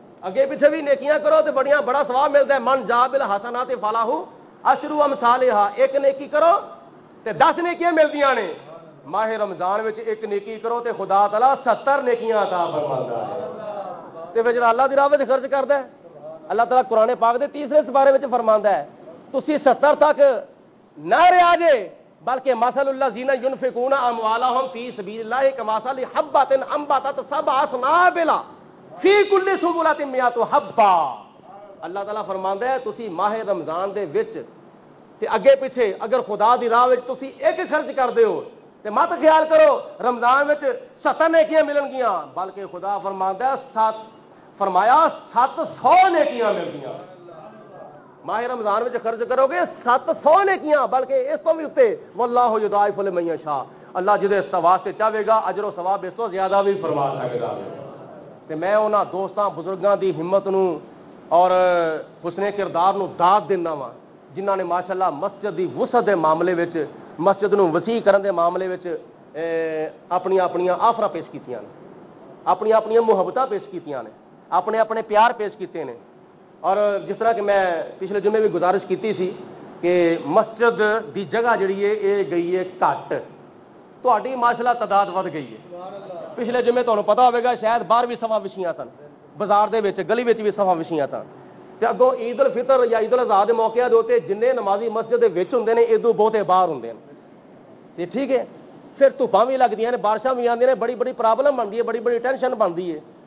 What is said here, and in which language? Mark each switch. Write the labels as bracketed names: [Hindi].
[Urdu] اگے پیچھے بھی نیکیاں کرو تو بڑا ثواب ملتا ہے. [Arabic] من جا بالحسنات فلہ عشر امثالھا. [Punjabi] ایک نیکی کرو تے 10 نیکیاں ملدیاں نے. ماہ رمضان وچ ایک نیکی کرو تے خدا تعالی 70 نیکیاں عطا فرماتا ہے. تے پھر جڑا اللہ دی راہ وچ خرچ کردا ہے, اللہ تعالیٰ قرآن پاک دے 30 سپارے وچ فرماندا ہے تسی 70 تک نہ رہا جے, بلکہ [Arabic] مثل الذین ینفقون اموالہم فی سبیل اللہ کمثل حبۃ انبتت سبع سنابل فی کل سنبلۃ مئۃ حبہ. [Punjabi] اللہ تعالیٰ فرماندا ہے تسی ماہ رمضان دے وچ تے اگے پیچھے اگر خدا دی راہ وچ تسی ایک خرچ کردے ہو تے مت خیال کرو رمضان وچ 70 نیکیاں ملن گیاں, بلکہ خدا فرماندا ہے فرمایا 700 نیکیاں مل گیاں. ماہ رمضان وچ خرچ کرو گے 700 نیکیاں, بلکہ اس تو بھی اتنے [Arabic] واللہ یضاعف لمن یشاء. [Punjabi] اللہ جدے اس واسطے چاہے گا اجر و ثواب اس تو زیادہ بھی فرما سکتا ہے. تے میں انہاں دوستاں بزرگاں دی ہمت نو اور حسن کردار نو داد دینا وا جنہاں نے ماشاءاللہ مسجد دی وسعت دے معاملے وچ, مسجد نو وسیع کرن دے معاملے وچ اپنی آفراں پیش کیتیاں نے, اپنی محبتاں پیش کیتیاں نے, اپنے پیار پیش کیتے ہیں. اور جس طرح کہ میں پچھلے جمعے بھی گزارش کیتی سی کہ مسجد دی جگہ جڑی ہے یہ گئی ہے گھٹ, تہاڈی ماشاءاللہ تعداد ود گئی ہے. پچھلے جمعے تمہیں پتا ہوئے گا شاید باہر بھی سفا وچھیاں سن, بازار دے وچ گلی وچ بھی سفا وچھیاں سن. تے اگوں عید الفطر یا عید الاضحیٰ دے موقع دے اوتے جننے نمازی مسجد دے وچ ہوندے نے ادو بہتے باہر ہوندے ہیں. تے ٹھیک ہے, پھر دھوپاں بھی لگدیاں نے, بارشاں بھی آندیاں نے, بڑی پرابلم بنتی ہے, بڑی ٹینشن بنتی ہے.